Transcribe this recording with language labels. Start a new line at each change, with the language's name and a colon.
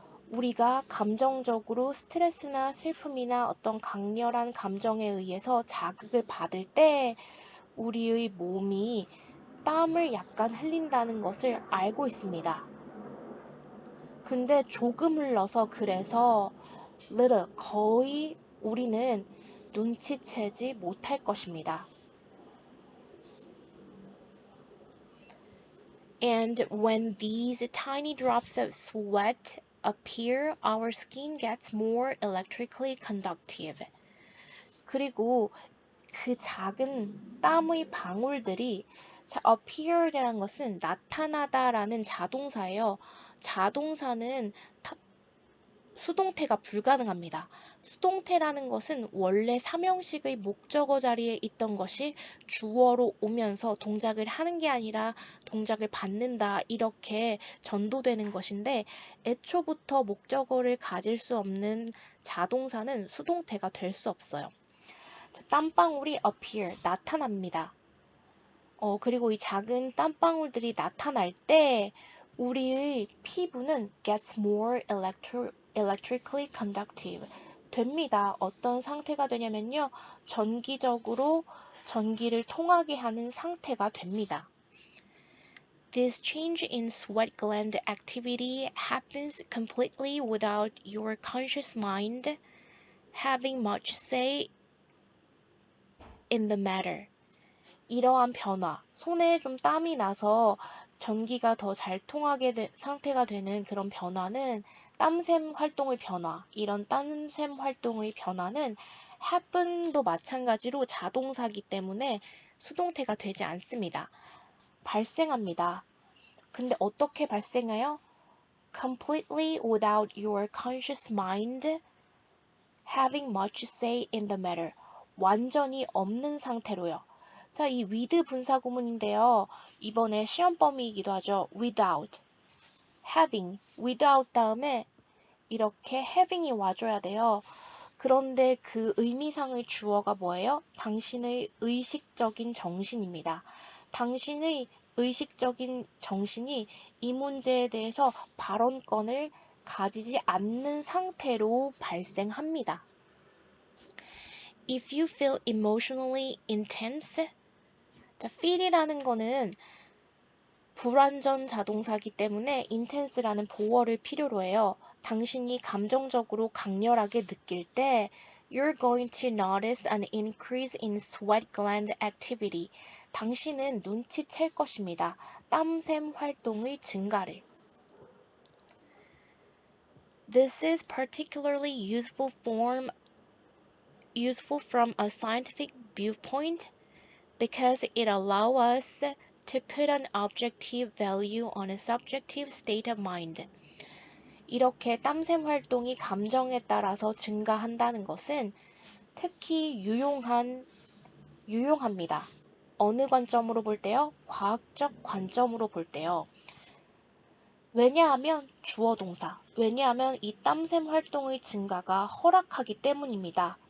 Korean: 우리가 감정적으로 스트레스나 슬픔이나 어떤 강렬한 감정에 의해서 자극을 받을 때 우리의 몸이 땀을 약간 흘린다는 것을 알고 있습니다. 근데 조금 흘러서 그래서 little, 거의 우리는 눈치채지 못할 것입니다.
English: And when these tiny drops of sweat appear, our skin gets more electrically conductive.
Korean: 그리고 그 작은 땀의 방울들이 appear이라는 것은 나타나다라는 자동사예요. 자동사는 수동태가 불가능합니다. 수동태라는 것은 원래 삼형식의 목적어 자리에 있던 것이 주어로 오면서 동작을 하는 게 아니라 동작을 받는다 이렇게 전도되는 것인데 애초부터 목적어를 가질 수 없는 자동사는 수동태가 될 수 없어요. 땀방울이 appear, 나타납니다. 그리고 이 작은 땀방울들이 나타날 때 우리의 피부는
English: gets more electrically conductive
Korean: 됩니다. 어떤 상태가 되냐면요. 전기적으로 전기를 통하게 하는 상태가 됩니다.
English: This change in sweat gland activity happens completely without your conscious mind having much say in the matter.
Korean: 이러한 변화, 손에 좀 땀이 나서 전기가 더 잘 통하게 상태가 되는 그런 변화는 땀샘 활동의 변화, 이런 땀샘 활동의 변화는 happen도 마찬가지로 자동사기 때문에 수동태가 되지 않습니다. 발생합니다. 근데 어떻게 발생해요?
English: Completely without your conscious mind having much say in the matter.
Korean: 완전히 없는 상태로요. 자, 이 with 분사 구문인데요. 이번에 시험 범위이기도 하죠. without, having, without 다음에 이렇게 having이 와줘야 돼요. 그런데 그 의미상의 주어가 뭐예요? 당신의 의식적인 정신입니다. 당신의 의식적인 정신이 이 문제에 대해서 발언권을 가지지 않는 상태로 발생합니다.
English: If you feel emotionally intense,
Korean: 자, feel이라는 거는 불완전 자동사기 때문에 intense라는 보어를 필요로 해요. 당신이 감정적으로 강렬하게 느낄 때
English: you're going to notice an increase in sweat gland activity.
Korean: 당신은 눈치챌 것입니다. 땀샘 활동의 증가를.
English: This is particularly useful from a scientific viewpoint because it allows us to put an objective value on a subjective state of mind.
Korean: 이렇게 땀샘 활동이 감정에 따라서 증가한다는 것은 특히 유용합니다. 어느 관점으로 볼 때요? 과학적 관점으로 볼 때요. 왜냐하면 주어 동사. 왜냐하면 이 땀샘 활동의 증가가 허락하기 때문입니다.